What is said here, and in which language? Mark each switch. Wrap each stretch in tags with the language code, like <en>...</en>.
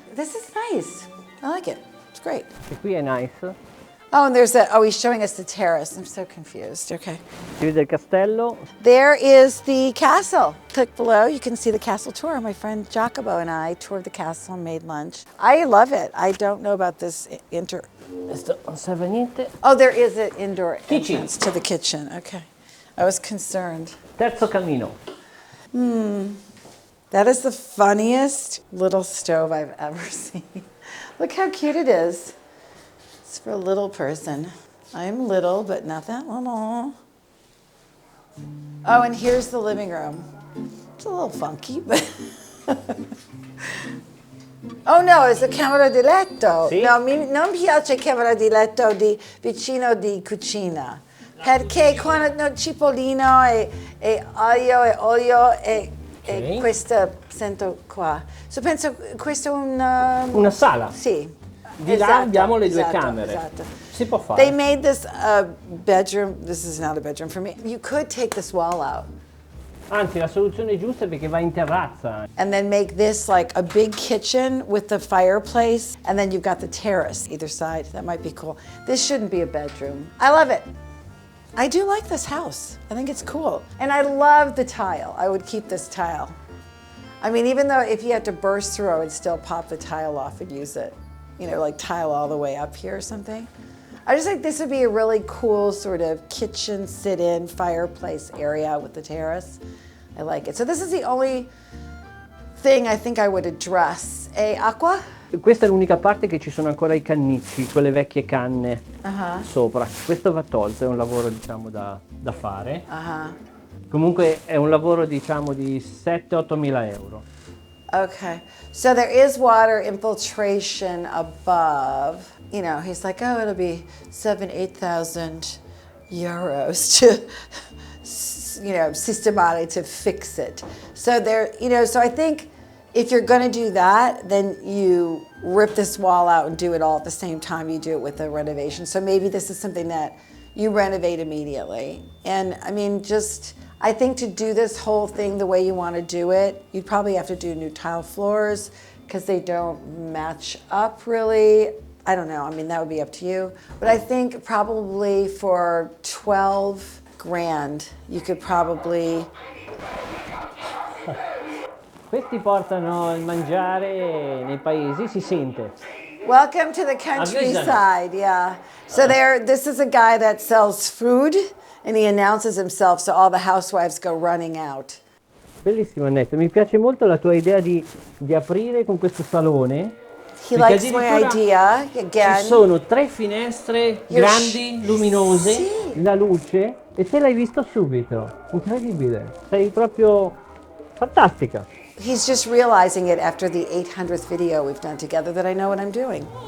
<en>This is nice. I like it. It's great.</en> <it>E qui è nice.</it> <en>Oh, and there's a, oh, he's showing us the terrace. I'm so confused. Okay.</en> <it>Si vede il castello.</it> <en>There is the castle. Click below. You can see the castle tour. My friend Jacobo and I toured the castle and made lunch. I love it. I don't know about this</en> <it>Questo non serve a niente.</it> <en>Oh, there is an indoor Kitchen. entrance to the kitchen. Okay. I was concerned.</en> <it>Terzo camino.</it> <en>That is the funniest little stove I've ever seen. Look how cute it is. It's for a little person. I'm little, but not that little. Oh, and here's the living room. It's a little funky, but... Oh no, it's a</en> <it>camera di letto. Sì? No, non piace camera di letto vicino di cucina. Perché quando cipollino e olio e questo sento qua. So penso questo è Una sala. Sì. Di là abbiamo le due camere. Esatto. Si può fare.</it> <en>They made this bedroom. This is not a bedroom for me. You could take this wall out</en> <it>Anzi, la soluzione giusta è perché va in terrazza.</it> <en>and then make this like a big kitchen with the fireplace, and then you've got the terrace either side. That might be cool. This shouldn't be a bedroom. I love it. I do like this house. I think it's cool. And I love the tile. I would keep this tile. I mean, even though if you had to burst through, I would still pop the tile off and use it. You know, like tile all the way up here or something. I just think this would be a really cool sort of kitchen sit-in fireplace area with the terrace. I like it. So this is the only thing I think I would address.</en> <it>Acqua? Questa è l'unica parte che ci sono ancora i cannicci, quelle vecchie canne sopra. Questo va tolto, è un lavoro diciamo da fare. Comunque è un lavoro diciamo di 7-8 mila euro.</it> <en>Okay, so there is water infiltration above. You know, he's like, oh, it'll be 8,000 euros to, you know, systematic to fix it. So there, you know, so I think if you're going to do that, then you rip this wall out and do it all at the same time you do it with the renovation. So maybe this is something that you renovate immediately. And I mean, I think to do this whole thing the way you want to do it, you'd probably have to do new tile floors because they don't match up really. I don't know, I mean, that would be up to you. But I think probably for 12 grand, you could probably...</en> <it>Questi portano il mangiare nei paesi, si sente.</it> <en>Welcome to the countryside, yeah. So this is a guy that sells food, and he announces himself, so all the housewives go running out.</en> <it>Bellissimo Annette, mi piace molto la tua idea di aprire con questo salone.</it> <en>He likes my idea, again.</en> <it>Ci sono 3 finestre grandi, luminose, Sì. la luce, e te l'hai visto subito. Incredibile, sei proprio fantastica.</it> <en>He's just realizing it after the 800th video we've done together that I know what I'm doing.</en>